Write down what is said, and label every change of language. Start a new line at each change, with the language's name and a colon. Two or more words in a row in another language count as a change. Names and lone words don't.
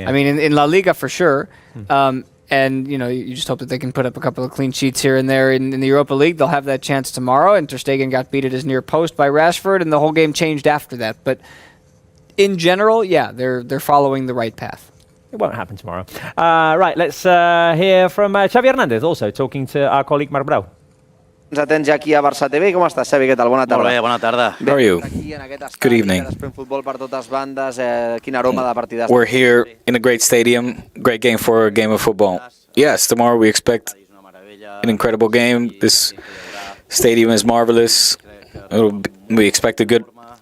English: I mean, in La Liga for sure. And, you know, you just hope that they can put up a couple of clean sheets here and there. In the Europa League, they'll have that chance tomorrow. And Ter Stegen got beat at his near post by Rashford, and the whole game changed after that. But in general, yeah, they're following the right path. It won't happen tomorrow. Right, let's hear from Xavi Hernandez, also talking to our colleague Marc Brau.
Catalan: Atents ja aquí a Barça TV. Com estàs, Xavi? Què tal? Bona tarda. Molt bé, bona tarda.
English: How are you? Good evening. We're here in a great stadium, great game for a game of football. Yes, tomorrow we expect an incredible game. This stadium is marvelous. We expect a good atmosphere.